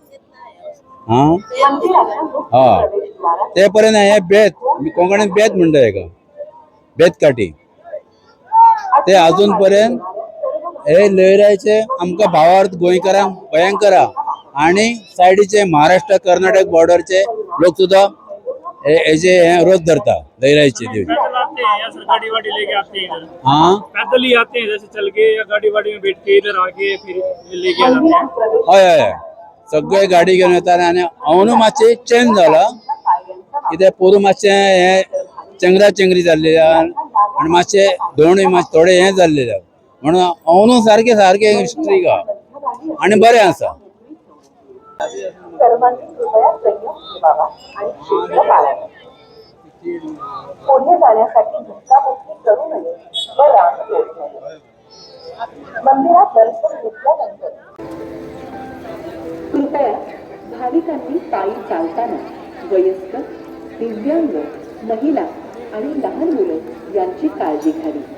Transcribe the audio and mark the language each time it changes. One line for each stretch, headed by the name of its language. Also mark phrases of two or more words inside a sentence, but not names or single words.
Konkani: हा ते पर्यंत हे बेत कोंकणीत बेत म्हणटा हेका बेत काठी ते अजून पर्यंत हे लयराईचे आमकां भावार्थ गोंयकारांक भयंकर आणि सायडीचे महाराष्ट्र कर्नाटक बॉर्डरचे लोक सुद्धा हेचे रथ धरता लयराईचे देवी।
Hindi: गाड़ी वाड़ी लेके आते हैं इधर, हाँ पैदल ही आते हैं जैसे चल के या गाड़ी वाड़ी में बैठ के इधर आके फिर लेके आ जाते हैं।
Konkani: हय हय सगळे गाडी घेवन येतात आनी हांवूय मातशें चेंज जाला कित्याक पोरू मातशें हे चेंगरा चेंगरी जाल्ली आनी मातशें धोंडूय मातशें थोडे हे जाल्ले म्हणून हांवूय सारकें सारकें स्ट्रीक आहा आनी बरें आसा।
Marathi: सर्वांनी कृपया संयम ठेवावा आणि शिस्त पाळावी. पुढे जाण्यासाठी धक्काबुक्की करू नये व रांग तोडू नये. मंदिरात दर्शन घेतल्यानंतर कृपया भाविकांनी पायी चालताना वयस्कर, दिव्यांग, महिला आणि लहान मुलं यांची काळजी घ्यावी.